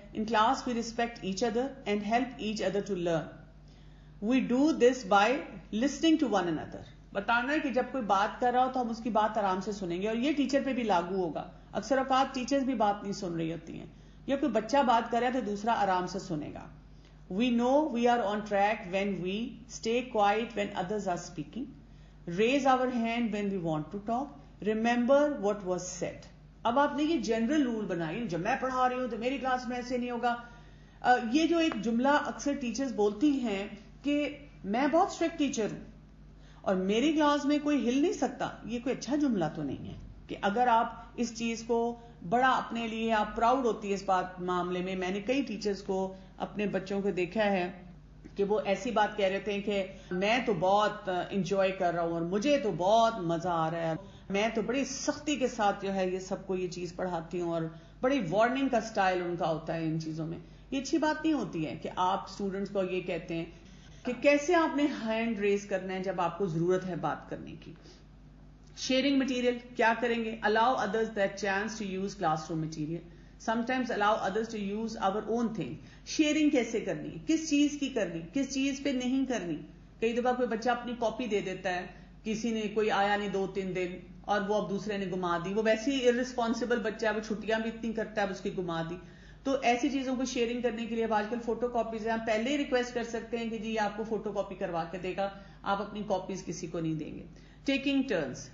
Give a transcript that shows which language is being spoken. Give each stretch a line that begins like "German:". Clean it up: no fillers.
English: In class we respect each other and help each other to learn. We do this by listening to one another.
Urdu: بتانا ہے کہ جب کوئی بات کر رہا ہو تو ہم اس کی بات آرام سے سنیں گے، اور یہ ٹیچر پہ بھی لاگو ہوگا. اکثر اوقات ٹیچرز بھی بات نہیں سن رہی ہوتی ہیں، یا کوئی بچہ بات کر رہا ہے تو دوسرا آرام سے سنے گا.
English: We know we are on track when we stay quiet when others are speaking. Raise our hand when we want to talk. Remember what was said.
Urdu: اب آپ نے یہ جنرل رول بنائی، جب میں پڑھا رہی ہوں تو میری کلاس میں ایسے نہیں ہوگا. یہ جو ایک جملہ اکثر ٹیچرز بولتی ہیں کہ میں بہت اسٹرکٹ ٹیچر ہوں اور میری کلاس میں کوئی ہل نہیں سکتا، یہ کوئی اچھا جملہ تو نہیں ہے. کہ اگر آپ اس چیز کو بڑا اپنے لیے آپ پراؤڈ ہوتی ہے اس بات معاملے میں. میں نے کئی ٹیچرز کو اپنے بچوں کو دیکھا ہے کہ وہ ایسی بات کہہ رہے تھے کہ میں تو بہت انجوائے کر رہا ہوں اور مجھے تو بہت مزہ آ رہا ہے، میں تو بڑی سختی کے ساتھ جو ہے یہ سب کو یہ چیز پڑھاتی ہوں، اور بڑی وارننگ کا سٹائل ان کا ہوتا ہے ان چیزوں میں. یہ اچھی بات نہیں ہوتی ہے کہ آپ اسٹوڈنٹس کو یہ کہتے ہیں کہ کیسے آپ نے ہینڈ ریز کرنا ہے جب آپ کو ضرورت ہے بات کرنے کی. شیئرنگ مٹیریل کیا کریں گے؟
English: Allow others that chance to use classroom material. Sometimes allow others to use our own thing.
Urdu: Sharing کیسے کرنی، کس چیز کی کرنی، کس چیز پہ نہیں کرنی. کئی دفعہ کوئی بچہ اپنی کاپی دے دیتا ہے، کسی نے کوئی آیا نہیں 2-3 دن اور وہ اب دوسرے نے گما دی. وہ ویسے ہی irresponsible بچہ ہے، وہ چھٹیاں بھی اتنی کرتا ہے، اب اس کی گما دی. تو ایسی چیزوں کو شیئرنگ کرنے کے لیے اب آج کل فوٹو کاپیز ہیں. آپ پہلے ہی ریکویسٹ کر سکتے ہیں کہ جی آپ کو فوٹو کاپی کروا کے دے گا، آپ اپنی کاپیز کسی کو نہیں دیں گے.
English: Taking turns.